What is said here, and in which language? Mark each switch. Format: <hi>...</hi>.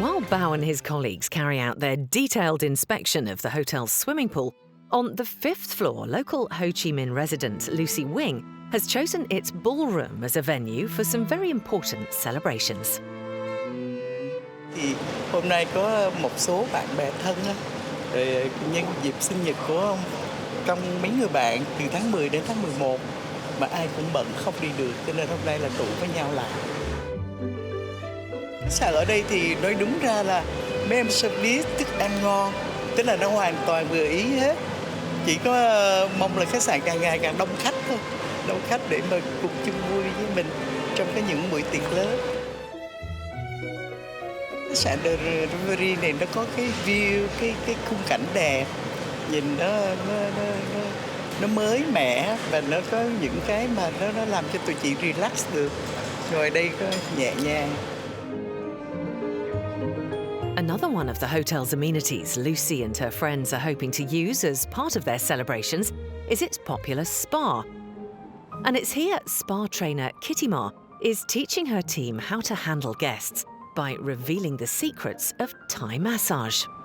<en>Bao and his colleagues carry out their detailed inspection of the hotel's swimming pool, on the 5th floor, local Ho Chi Minh resident Lucy Wing has chosen its ballroom as a venue for some very important celebrations.</en> <vi>Thì hôm nay có một số bạn bè thân nhân dịp sinh nhật của ông. Trong mấy người bạn từ tháng 10 đến tháng 11 mà ai cũng bận không đi được, cho nên hôm nay là tụ với nhau lại. Sàn ở đây thì nói đúng ra là mấy em service thức ăn ngon, tức là nó hoàn toàn vừa ý hết. Chỉ có mong là khách sạn càng ngày càng đông khách thôi, đông khách để mà cùng chung vui với mình trong những buổi tiệc lớn. Khách sạn The Rivery này nó có cái view, cái khung cảnh đẹp, nhìn nó mới mẻ và nó có những cái mà nó làm cho tụi chị relax được. Ngồi đây có nhẹ nhàng.</vi> <en>Another one of the hotel's amenities Lucy and her friends are hoping to use as part of their celebrations is its popular spa. And it's here spa trainer Kitty Ma is teaching her team how to handle guests by revealing the secrets of Thai massage.</en>